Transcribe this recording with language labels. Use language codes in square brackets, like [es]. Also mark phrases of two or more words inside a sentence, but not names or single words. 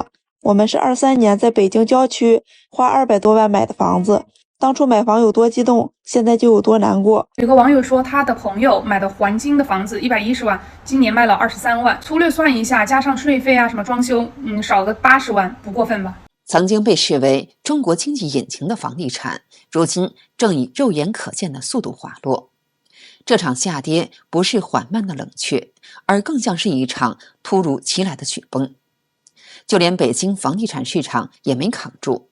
[zh] 我們是23年在北京郊区花200多萬買的房子，當初買房有多激動，現在就有多難過。有個網友說，他的朋友買的环京的房子110萬，今年賣了23万，粗略算一下，加上税费啊什么装修，少个80万，不過分吧？曾經被視為中國經濟引擎的房地產，如今正以肉眼可見的速度滑落。這場下跌不是緩慢的冷卻，而更像是一場突如其來的雪崩。就連北京房地產市場也沒扛住。